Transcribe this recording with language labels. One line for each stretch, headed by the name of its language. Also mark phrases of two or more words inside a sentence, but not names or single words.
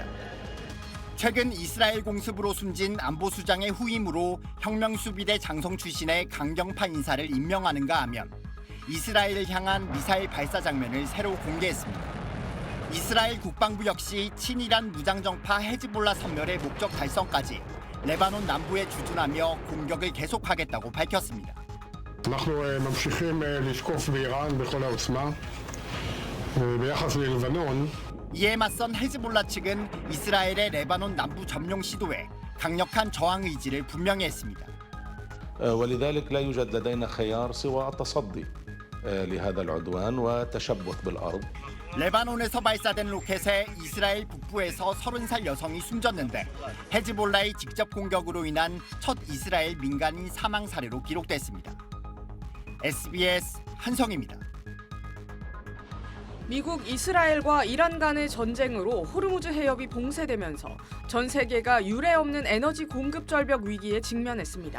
Korean: 최근 이스라엘 공습으로 숨진 안보수장의 후임으로 혁명수비대 장성 출신의 강경파 인사를 임명하는가 하면 이스라엘을 향한 미사일 발사 장면을 새로 공개했습니다. 이스라엘 국방부 역시 친이란 무장정파 헤즈볼라 섬멸의 목적 달성까지 레바논 남부에 주둔하며 공격을 계속하겠다고 밝혔습니다.
Hebrew: אנחנו ממשיכים לשקוף באיראן בכל העוצמה. ביחס ללבנון
Korean: 이에 맞선 헤즈볼라 측은 이스라엘의 레바논 남부 점령 시도에 강력한 저항 의지를 분명히 했습니다.
Arabic: ولذلك لا يوجد لدينا خيار سوى التصدي لهذا العدوان والتشبث بالأرض.
Korean: 레바논에서 발사된 로켓에 이스라엘 북부에서 30살 여성이 숨졌는데 헤즈볼라의 직접 공격으로 인한 첫 이스라엘 민간인 사망 사례로 기록됐습니다. SBS 한성입니다. 미국, 이스라엘과 이란 간의 전쟁으로 호르무즈 해협이 봉쇄되면서 전 세계가 유례 없는 에너지 공급 절벽 위기에 직면했습니다.